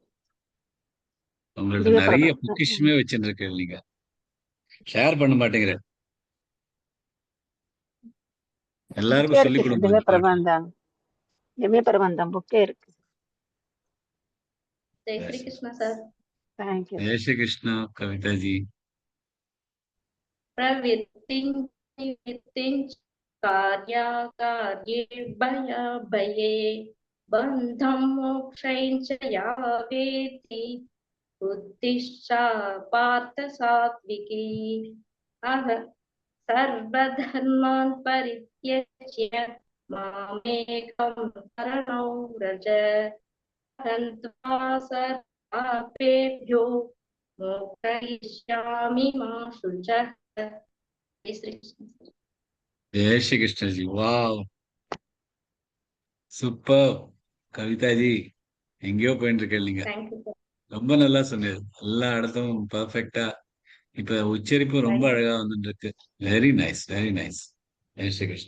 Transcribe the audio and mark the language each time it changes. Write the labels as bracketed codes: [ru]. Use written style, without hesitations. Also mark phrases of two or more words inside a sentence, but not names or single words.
[ta] உங்கள்ட்ட நிறைய பொக்கிஷமே வச்சுட்டு இருக்கு, நீங்க ஷேர் பண்ண மாட்டேங்கிற. எல்லாருக்கும் சொல்லி கொடுங்க. திவ்ய பிரபந்தம் புக்கே இருக்கு. ஜெய் ஸ்ரீ கிருஷ்ணா சார். தேங்க்யூ. ஜெய் ஸ்ரீ கிருஷ்ணா. கவிதா ஜி. [sa] प्रवृत्तिं कार्याकार्ये भये बन्धं मोक्षं च या वेत्ति बुद्धिश्च पार्थ सात्विकी सर्वधर्मान् परित्यज्य मामेकं शरणं व्रज हन्त्वा सर्वपापेभ्यो मोक्षयिष्यामि मा शुचः. [ta] ஜெய் ஸ்ரீ கிருஷ்ணஜி. வாவ், சூப்பர். கவிதா ஜி எங்கேயோ போயிட்டு இருக்கேன். நீங்க ரொம்ப நல்லா சொன்னீங்க. எல்லா இடத்தும் பர்ஃபெக்டா. இப்ப உச்சரிப்பு ரொம்ப அழகா வந்துட்டு இருக்கு. [en] very nice, very nice. [ta] ஜெய் ஸ்ரீ கிருஷ்ணா.